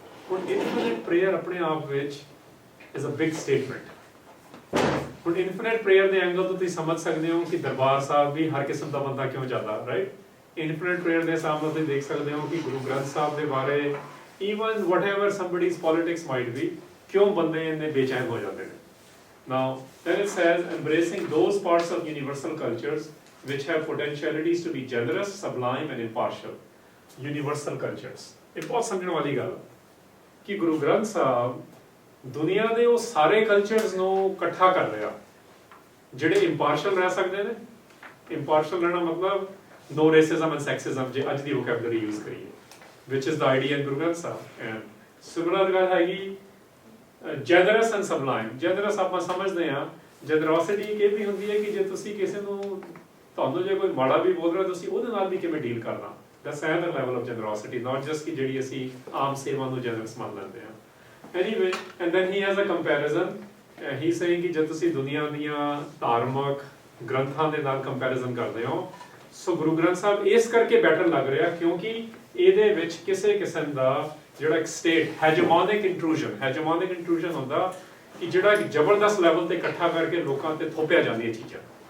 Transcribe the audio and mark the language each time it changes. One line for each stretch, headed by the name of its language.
Punjabi: ਹੁਣ infinite prayer ਆਪਣੇ ਆਪ ਵਿੱਚ
English: is a big statement
Punjabi: ਹੁਣ infinite prayer ਦੇ ਐਂਗਲ ਤੋਂ ਤੁਸੀਂ ਸਮਝ ਸਕਦੇ ਹੋ ਕਿ ਦਰਬਾਰ ਸਾਹਿਬ ਵੀ ਹਰ ਕਿਸਮ ਦਾ ਬੰਦਾ ਕਿਉਂ ਜਾਂਦਾ ਰਾਈਟ infinite prayer ਦੇ ਹਿਸਾਬ ਨਾਲ ਤੁਸੀਂ ਦੇਖ ਸਕਦੇ ਹੋ ਕਿ ਗੁਰੂ ਗ੍ਰੰਥ ਸਾਹਿਬ ਦੇ ਬਾਰੇ
English: even whatever somebody's politics might be
Punjabi: ਕਿਉਂ ਬੰਦੇ ਇੰਨੇ ਬੇਚੈਨ ਹੋ ਜਾਂਦੇ ਨੇ।
English: Now, then it says, embracing those parts of universal cultures which have potentialities to be generous, sublime and impartial. Universal cultures.
Punjabi: ਇਹ ਬਹੁਤ ਸਮਝਣ ਵਾਲੀ ਗੱਲ ਕਿ ਗੁਰੂ ਗ੍ਰੰਥ ਸਾਹਿਬ ਦੁਨੀਆ ਦੇ ਉਹ ਸਾਰੇ ਕਲਚਰਸ ਨੂੰ ਇਕੱਠਾ ਕਰ ਲਿਆ ਜਿਹੜੇ ਇੰਪਾਰਸ਼ਲ ਰਹਿ ਸਕਦੇ ਨੇ। ਇੰਪਾਰਸ਼ਲ ਰਹਿਣਾ ਮਤਲਬ
English: no racism and sexism
Punjabi: ਜੇ ਅੱਜ ਦੀ vocabulary use ਕਰੀਏ,
English: which is the idea in Guru Granth Sahib. And similar
Punjabi: ਗੱਲ ਹੈਗੀ
English: generous and sublime.
Punjabi: Generous ਆਪਾਂ ਸਮਝਦੇ ਹਾਂ, generosity ਇਹ ਵੀ ਹੁੰਦੀ ਹੈ ਕਿ ਜੇ ਤੁਸੀਂ ਕਿਸੇ ਨੂੰ, ਤੁਹਾਨੂੰ ਜੇ ਕੋਈ ਮਾੜਾ ਵੀ ਬੋਲ ਰਿਹਾ ਤੁਸੀਂ ਉਹਦੇ ਨਾਲ ਵੀ ਕਿਵੇਂ ਡੀਲ ਕਰਨਾ।
English: That's another level of generosity, not just
Punjabi: ਕਿ ਜਿਹੜੀ ਅਸੀਂ ਆਮ ਸੇਵਾ ਨੂੰ generous ਮੰਨ ਲੈਂਦੇ ਹਾਂ।
English: Anyway, and then he has a comparison. He's saying
Punjabi: ਕਿ ਜੇ ਤੁਸੀਂ ਦੁਨੀਆ ਦੀਆਂ ਧਾਰਮਿਕ ਗ੍ਰੰਥਾਂ ਦੇ ਨਾਲ ਕੰਪੈਰੀਜ਼ਨ ਕਰਦੇ ਹੋ, ਸੋ ਗੁਰੂ ਗ੍ਰੰਥ ਸਾਹਿਬ ਇਸ ਕਰਕੇ ਬੈਟਰ ਲੱਗ ਰਿਹਾ ਕਿਉਂਕਿ ਇਹਦੇ ਵਿੱਚ ਕਿਸੇ ਕਿਸਮ ਦਾ ਜਿਹੜਾ ਇੱਕ ਸਟੇਟ ਹੈਜਮੋਨਿਕ ਇੰਟਰੂਜਨ ਹੁੰਦਾ ਕਿ ਜਿਹੜਾ ਇੱਕ ਜ਼ਬਰਦਸਤ ਲੈਵਲ ਤੇ ਇਕੱਠਾ ਕਰਕੇ ਲੋਕਾਂ ਤੇ ਥੋਪਿਆ ਜਾਂਦੀਆਂ ਚੀਜ਼ਾਂ।